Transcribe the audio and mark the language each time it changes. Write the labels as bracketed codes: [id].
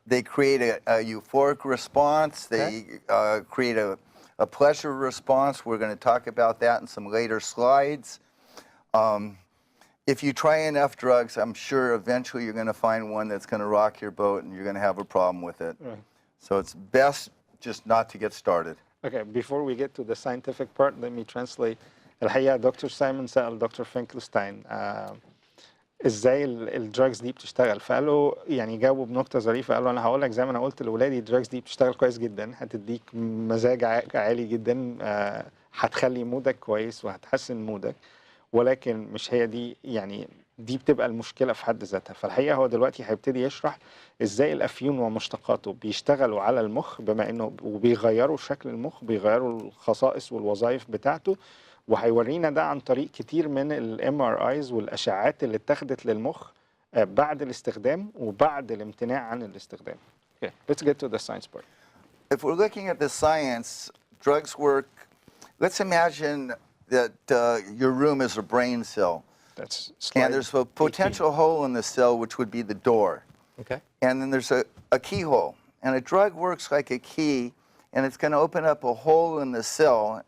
[en] They create a euphoric response. They create a pleasure response. We're going to talk about that in some later slides. If you try enough drugs, I'm sure eventually you're going to find one that's going to rock your boat and you're going to have a problem with it. Right. So it's best just not to get started. Okay, before we get to the scientific part, let me translate. [ar] الحقيقة دكتور سايمون سأل دكتور فينكلستاين ازاي الدراجز دي بتشتغل، فقال له يعني جاوبه بنقطة ظريفة، قال له انا هقول لك زي ما انا قلت لاولادي الدراجز دي بتشتغل كويس جدا، هتديك مزاج عالي جدا، هتخلي مودك كويس وهتحسن مودك، ولكن مش هي دي يعني دي بتبقى المشكلة في حد ذاتها. فالحقيقة هو دلوقتي هيبتدي يشرح ازاي الافيون ومشتقاته بيشتغلوا على المخ، بما انه وبيغيروا شكل المخ، بيغيروا الخصائص والوظائف بتاعته، وهيورينا ده عن طريق كتير من الMRIs والاشعاعات اللي اتخذت للمخ بعد الاستخدام وبعد الامتناع عن الاستخدام. [en] Okay, let's get to the science part. If we're looking at the science, drugs work. Let's imagine that your room is a brain cell. That's and there's a potential 18. hole in the cell, which would be the door. Okay. And then there's a keyhole. And a drug works like a key, and it's going to open up a hole in the cell.